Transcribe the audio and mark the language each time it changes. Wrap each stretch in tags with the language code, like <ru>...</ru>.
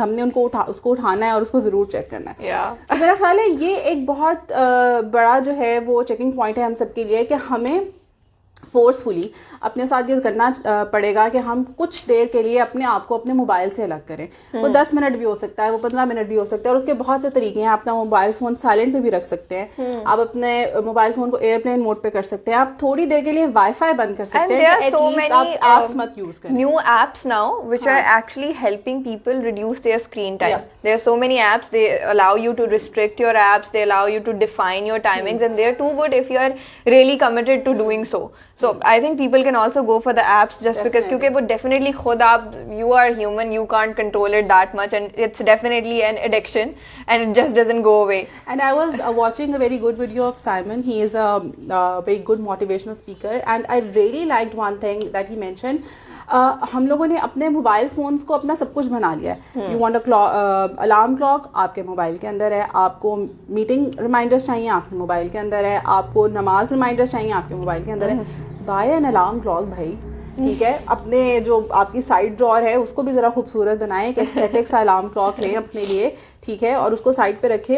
<ur>ہم نے اس کو اٹھانا ہے اور اس کو ضرور چیک کرنا ہے. میرا خیال ہے یہ ایک بہت بڑا جو ہے وہ چیکنگ پوائنٹ ہے ہم سب کے لیے کہ ہمیں فورسفلی اپنے ساتھ یہ کرنا پڑے گا کہ ہم کچھ دیر کے لیے اپنے آپ کو اپنے موبائل سے الگ کریں. وہ 10 منٹ بھی ہو سکتا ہے, وہ 15 منٹ بھی ہو سکتا ہے, اور اس کے بہت سے طریقے ہیں. آپ اپنا موبائل فون سائلنٹ پہ بھی رکھ سکتے ہیں, آپ اپنے موبائل فون کو ایئرپلین موڈ پہ کر سکتے ہیں, آپ تھوڑی دیر کے لیے وائی فائی بند کر سکتے ہیں. ایپس مت یوز کریں.</ur> <en>New apps now which are actually helping people reduce their screen time. There are so many apps, they allow you to restrict your apps, they allow you to define your timings, and they are too good if you are really committed to doing so. So I think people can also go for the apps just because</en> <ur>kyunki wo definitely khud aap,</ur> <en>you are human, you can't control it that much, and it's definitely an addiction and it just doesn't go away. And I was watching a very good video of Simon. He is a very good motivational speaker, and I really liked one thing that he mentioned.</en> <ur>ہم لوگوں نے اپنے mobile phones کو اپنا سب کچھ بنا لیا ہے.</ur> <en>you want</en> <ur>الارم کلاک آپ کے موبائل کے اندر ہے, آپ کو میٹنگ ریمائنڈرس چاہیے آپ کے موبائل کے اندر ہے, آپ کو نماز ریمائنڈرس چاہیے آپ کے موبائل کے اندر ہے.</ur> <en>buy an alarm clock</en> <ur>بھائی, ٹھیک ہے. اپنے جو آپ کی سائڈ ڈرار ہے اس کو بھی ذرا خوبصورت بنائیں, کہ اسٹیٹک سا الارم کلاک لیں اپنے لیے, ٹھیک ہے, اور اس کو سائڈ پہ رکھیں.</ur>